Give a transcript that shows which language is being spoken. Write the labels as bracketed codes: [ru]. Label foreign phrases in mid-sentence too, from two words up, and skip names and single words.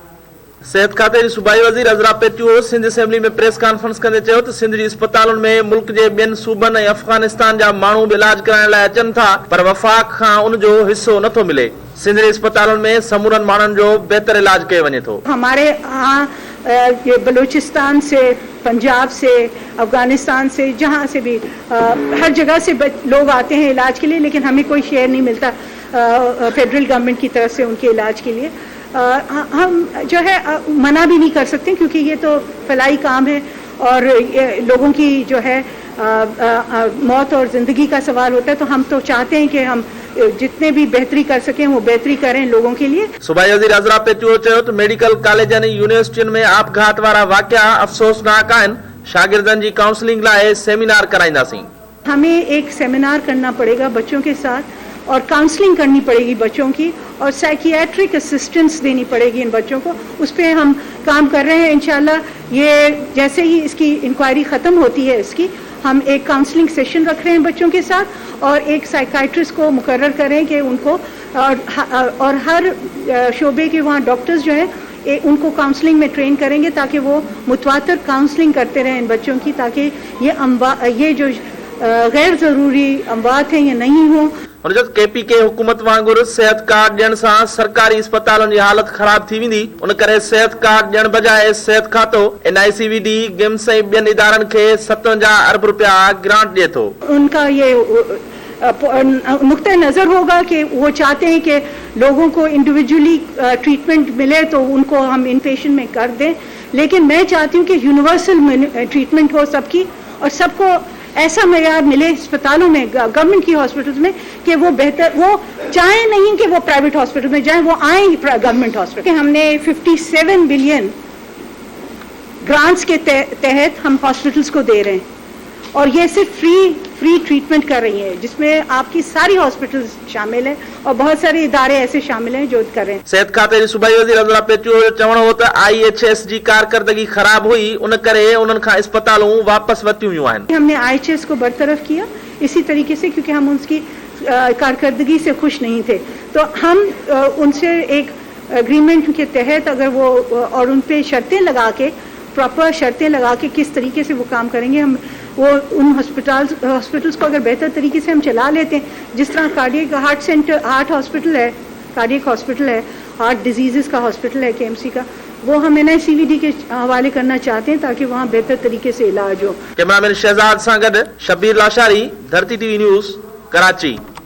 [sd] सिहत खाते जी सूबाई वज़ीर अज़रा पेटियो सिंध असेंबली में [en] press conference [sd] कंदे चयो त सिंध जी अस्पतालुनि में मुल्क जे ॿियनि सूबनि ऐं अफ़गानिस्तान जा माण्हू बि इलाज कराइण लाइ अचनि था, पर वफ़ाक़ खां उन जो हिसो नथो मिले। सिंध जे अस्पतालुनि में समूरनि माण्हुनि जो बहितर इलाज कयो वञे थो। [ur] ہمارے یہاں یہ بلوچستان سے، پنجاب سے، افغانستان سے، جہاں سے بھی ہر جگہ سے لوگ آتے ہیں علاج کے لیے، لیکن ہمیں کوئی شیئر نہیں ملتا [en] federal government [ur] کی طرف سے ان کے علاج کے لیے. ہم جو ہے منع بھی نہیں کر سکتے کیونکہ یہ تو فلاحی کام ہے اور لوگوں کی جو ہے موت اور زندگی کا سوال ہوتا ہے، تو ہم تو چاہتے ہیں کہ ہم جتنی بھی بہتری کر سکیں وہ بہتری کریں لوگوں کے لیے. [sd] सूबाई वज़ीर अज़रा पेटियो चयो त मेडिकल कॉलेजनि ऐं यूनिवर्सिटियुनि में आपघात वारा वाक़िया अफ़सोसनाक आहिनि। शागिर्दनि जी काउंसलिंग लाइ सेमिनार कराईंदासीं। [ur] ہمیں ایک سیمینار کرنا پڑے گا بچوں کے ساتھ اور کاؤنسلنگ کرنی پڑے گی بچوں کی اور [en] psychiatric assistance [ur] دینی پڑے گی ان بچوں کو. اس پر ہم کام کر رہے ہیں. ان شاء اللہ یہ جیسے ہی اس کی انکوائری ختم ہوتی ہے اس کی ہم ایک [en] counselling session [ur] رکھ رہے ہیں بچوں کے ساتھ اور ایک سائیکیاٹرسٹ کو مقرر کریں کہ ان کو اور ہر شعبے کے وہاں ڈاکٹرز جو ہے ان کو کاؤنسلنگ میں ٹرین کریں گے تاکہ وہ متواتر کاؤنسلنگ کرتے رہیں ان بچوں کی، تاکہ یہ جو غیر ضروری اموات ہیں یہ نہیں ہو. [sd] KPK हुकूमत वांगुरु सिहत कार्ड ॾियण सां सरकारी अस्पतालनि जी हालत ख़राब थी वेंदी, उन करे सिहत कार्ड ॾियण बजाए सिहत खातो NICVD गेम्स ऐं ॿियनि इदारनि खे 57 अरब रुपया ग्रांट ॾिए थो। [ur] ان کا یہ نقطہ نظر ہوگا کہ وہ چاہتے ہیں کہ لوگوں کو [en] individually treatment [ur] ملے تو ان کو ہم ان پیشنٹ میں کر دیں، لیکن میں چاہتی ہوں کہ [en] universal treatment [ur] ہو سب کی اور سب کو ایسا معیار ملے اسپتالوں میں، گورنمنٹ کی ہاسپٹلز میں، کہ وہ بہتر، وہ چاہے نہیں کہ وہ बेहतर, वो चाहे नहीं कि वो [en] private hospital [ur] میں جائیں، وہ آئے [en] government hospital. [ur] ہم نے 57 بلین گرانٹس کے تحت ہم ہاسپٹلز کو دے رہے ہیں اور یہ صرف [en] free treatment [ur] کر رہی ہے، جس میں آپ کی ساری ہاسپٹلز شامل ہے اور بہت سارے ادارے ایسے شامل ہیں جو کر رہے ہیں. [sd] सिहत खाते जी सूबाई वज़ीर अज़रा पेटियो जो चवणो हो त IHS जी कारकर्दगी ख़राब हुई, उन करे उन्हनि खां अस्पतालूं वापस वरितियूं वियूं आहिनि। [ur] ہم نے IHS کو برطرف کیا اسی طریقے سے کیونکہ ہم اس کی کارکردگی سے خوش نہیں تھے، تو ہم ان سے ایک ایگریمنٹ کے تحت اگر وہ اور ان پہ شرطیں لگا کے، پراپر شرطیں لگا کے کس طریقے سے وہ کام کریں گے، ہم وہ ان ہاسپٹلز کو اگر بہتر طریقے سے ہم چلا لیتے ہیں، جس طرح [en] cardiac heart hospital [ur] ہے, [en] cardiac hospital [ur] ہے, [en] heart disease [ur] کا ہاسپٹل ہے KMC کا، وہ ہم NICVD کے حوالے کرنا چاہتے ہیں تاکہ وہاں بہتر طریقے سے علاج ہو. [sd] कैमरामैन शहजाद सां गॾु शबीर लाशारी, धरती TV न्यूज़, कराची।